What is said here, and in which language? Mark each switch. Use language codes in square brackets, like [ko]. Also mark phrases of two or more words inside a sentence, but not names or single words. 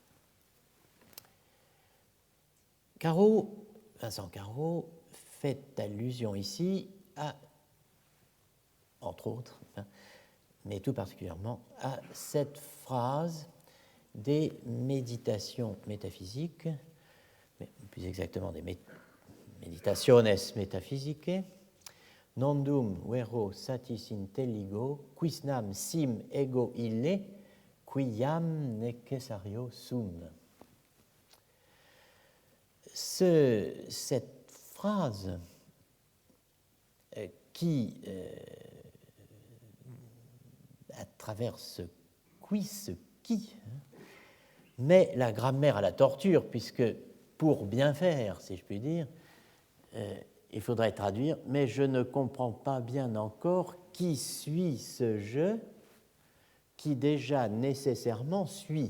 [fr] Carreau, Vincent Carreau, fait allusion ici à, entre autres, mais tout particulièrement à cette phrase des méditations métaphysiques, mais plus exactement des meditationes metaphysicae, [la] nondum vero satis intelligo, quisnam sim ego ille, quiam necessario sum. [fr] Cette phrase qui, à travers ce qui, met la grammaire à la torture, puisque pour bien faire, si je puis dire, il faudrait traduire, mais je ne comprends pas bien encore qui suit ce je, qui déjà nécessairement suit.